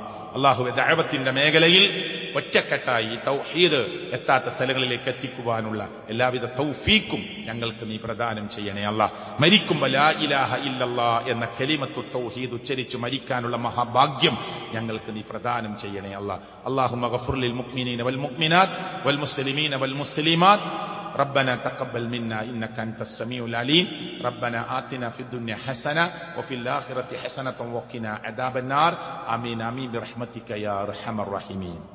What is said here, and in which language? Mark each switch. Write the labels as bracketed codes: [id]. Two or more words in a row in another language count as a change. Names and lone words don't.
[ml] അല്ലാഹുവേ, ദഅവത്തിന്റെ മേഖലയിൽ ഒറ്റക്കെട്ടായി തൗഹീദ് എത്താത്ത സ്ഥലങ്ങളിലേക്ക് എത്തിക്കുവാനുള്ള എല്ലാവിധ തൗഫീക്കും ഞങ്ങൾക്ക് നീ പ്രദാനം ചെയ്യണേ അല്ലാഹ്. മരിക്കുമ്പോൾ [ar] لا إله إلا الله [ml] എന്ന [ar] كلمة التوحيد [ml] ഉച്ചരിച്ച് മരിക്കാനുള്ള മഹാഭാഗ്യം ഞങ്ങൾക്ക് നീ പ്രദാനം ചെയ്യണേ അല്ലാഹ്. [ar] اللهم اغفر للمؤمنين والمؤمنات والمسلمين والمسلمات. ربنا تقبل منا إنك أنت السميع العليم. ربنا آتنا في الدنيا حسنة وفي الآخرة حسنة وقنا عذاب النار. آمين آمين برحمتك يا أرحم الراحمين.